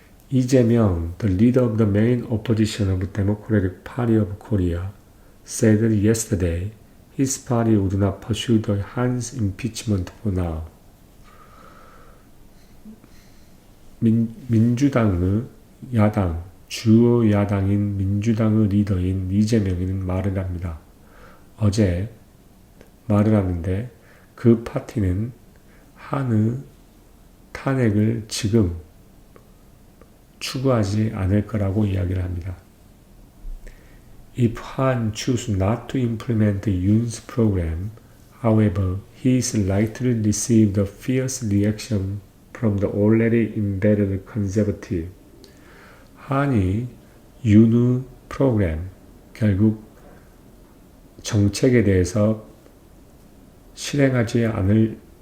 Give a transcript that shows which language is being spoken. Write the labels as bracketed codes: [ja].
[en] 이재명, the leader of the main opposition of the Democratic Party of Korea, said yesterday his party would not pursue the Han's impeachment for now. [ko] 민주당의 야당, 주요 야당인 민주당의 리더인 이재명이는 말을 합니다. 어제 말을 하는데 그 파티는 한의 탄핵을 지금 추구하지 않을 거라고 이야기를 합니다. [en] If Han chooses not to implement Yoon's program, however, he is likely to receive the fierce reaction from the already embedded conservative. [ko] 한이 윤의 프로그램, 결국 정책에 대해서 실행하지 않은